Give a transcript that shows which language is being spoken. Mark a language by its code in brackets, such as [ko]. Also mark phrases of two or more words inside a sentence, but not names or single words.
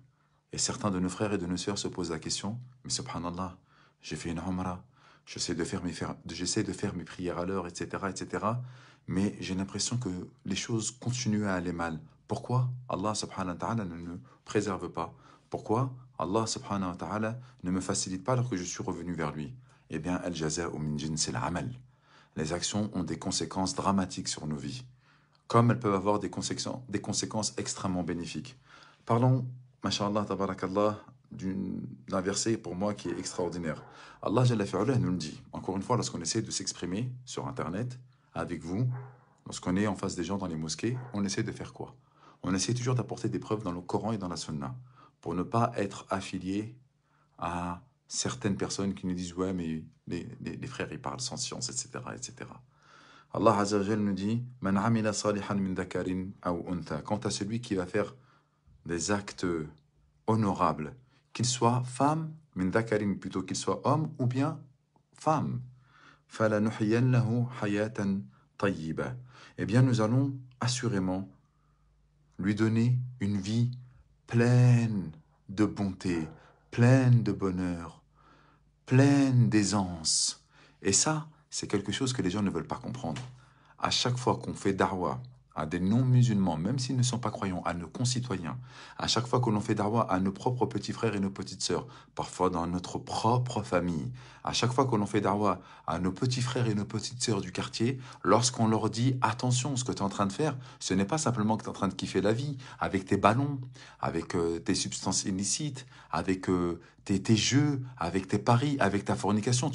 [fr] Et certains de nos frères et de nos sœurs se posent la question, mais subhanallah, j'ai fait une umrah, j'essaie de faire mes prières à l'heure, etc., etc., mais j'ai l'impression que les choses continuent à aller mal. Pourquoi [ar] الله سبحانه وتعالى [fr] ne me préserve pas? Pourquoi [ar] الله سبحانه وتعالى [fr] ne me facilite pas alors que je suis revenu vers lui? Eh bien, [ar] الجزاء من جنس العمل. [fr] Les actions ont des conséquences dramatiques sur nos vies, comme elles peuvent avoir des conséquences extrêmement bénéfiques. Parlons, [ar] ما شاء الله، تبارك الله, [fr] d'un verset pour moi qui est extraordinaire. [ar] الله جل وعلا [fr] nous le dit, encore une fois, lorsqu'on essaie de s'exprimer sur Internet, avec vous, lorsqu'on est en face des gens dans les mosquées, on essaie de faire quoi? On essaie toujours d'apporter des preuves dans le Coran et dans la Sunna, pour ne pas être affilié à certaines personnes qui nous disent « Ouais, mais les frères, ils parlent sans science, etc. etc. » [ar] الله عز وجل [fr] nous dit « [ar] من عمل صالحا من ذكر أو أنثى [fr] » Quant à celui qui va faire des actes honorables, qu'il soit femme, [ar] من ذكر [fr] plutôt qu'il soit homme, ou bien femme, [ar] فلنحيينه حياة طيبة. [fr] Eh bien, nous allons assurément lui donner une vie pleine de bonté, pleine de bonheur, pleine d'aisance. Et ça, c'est quelque chose que les gens ne veulent pas comprendre. À chaque fois qu'on fait da'wah à des non-musulmans, même s'ils ne sont pas croyants, à nos concitoyens, à chaque fois que l'on fait da'wah à nos propres petits frères et nos petites sœurs, parfois dans notre propre famille, à chaque fois que l'on fait da'wah à nos petits frères et nos petites sœurs du quartier, lorsqu'on leur dit « Attention, ce que tu es en train de faire, ce n'est pas simplement que tu es en train de kiffer la vie, avec tes ballons, avec tes substances illicites, avec tes jeux, avec tes paris, avec ta fornication.